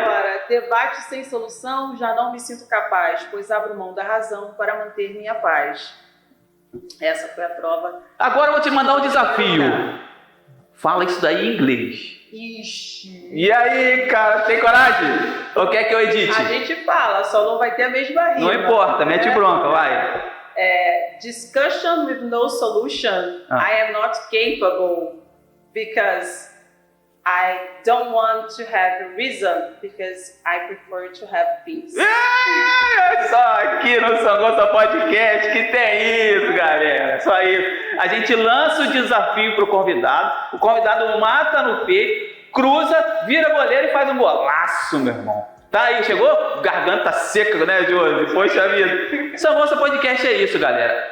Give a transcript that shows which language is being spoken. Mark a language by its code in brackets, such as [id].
[pt] Agora, debate sem solução, já não me sinto capaz, pois abro mão da razão para manter minha paz. Essa foi a prova. Agora eu vou te mandar um desafio. Fala isso daí em inglês. Ixi. E aí, cara, tem coragem? Ou quer que eu edite? A gente fala, só não vai ter a mesma rima. Não importa, mete bronca, vai. [en] Discussion with no solution. I am not capable because I don't want to have a reason because I prefer to have peace. [pt] É só aqui no São Gonça Podcast que tem isso, galera. Só isso. A gente lança o desafio pro convidado. O convidado mata no peito, cruza, vira goleiro e faz um golaço, meu irmão. Tá aí, chegou? Garganta seca, né, Josi? Poxa vida. São Gonça Podcast é isso, galera.